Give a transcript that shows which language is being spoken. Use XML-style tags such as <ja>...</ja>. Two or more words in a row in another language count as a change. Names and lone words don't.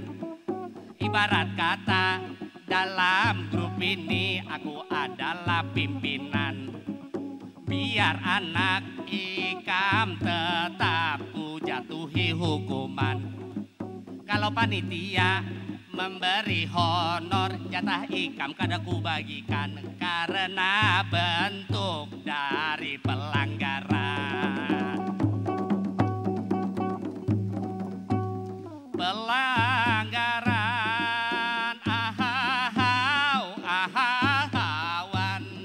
<id>Ibarat kata dalam grup ini aku adalah pimpinan. Biar anak Ikam tetap ku jatuhi hukuman. Kalau panitia memberi honor, jatah</id> <bjn>Ikam kada</bjn> <id>ku bagikan karena bentuk dari pelanggaran. Pelanggaran ahawan.</id>